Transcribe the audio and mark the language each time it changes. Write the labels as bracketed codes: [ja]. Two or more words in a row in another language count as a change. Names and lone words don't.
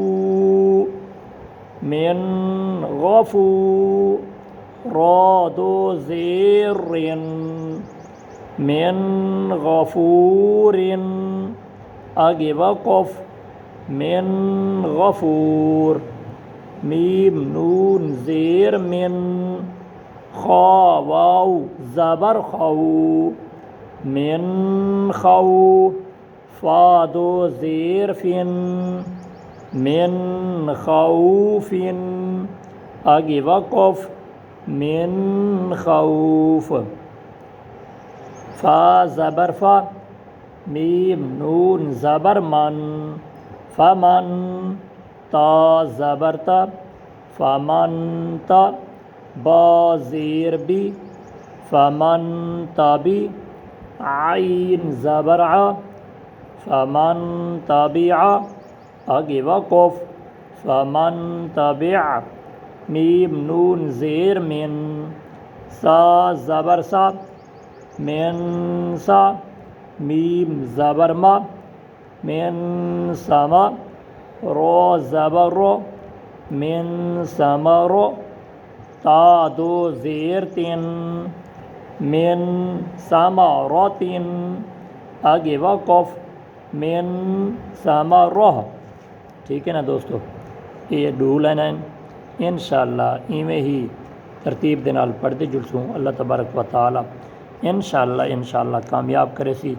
[ur] من غفو، را دو زیر رن، من غفور، آگے وقف، من غفور، میم نون زیر من، خا واو زبر خو، من خو، فا دو زیر فن، من خوف، آگے وقف، من خوف، فا زبر فا، میم نون زبر من، فمن، تا زبر تا، فمن تا، با زیر بی، فمن تبی، عین زبر ع، فمن تبع، آگے وقف، فمن تبع، میم نون زیر من، سا زبر سا، من سا، میم زبر ما، من سما، رو زبر رو، من سمر، تا دو زیر تن، من ثمرۃ، آگے وقف، من ثمرہ۔ ٹھیک ہے نا دوستو، [skr] یہ دو لائنیں انشاءاللہ ایویں ہی ترتیب دے نال پڑھتے جلسوں [ar] اللہ تبارک و تعالی [skr] انشاءاللہ کامیاب کرے سی۔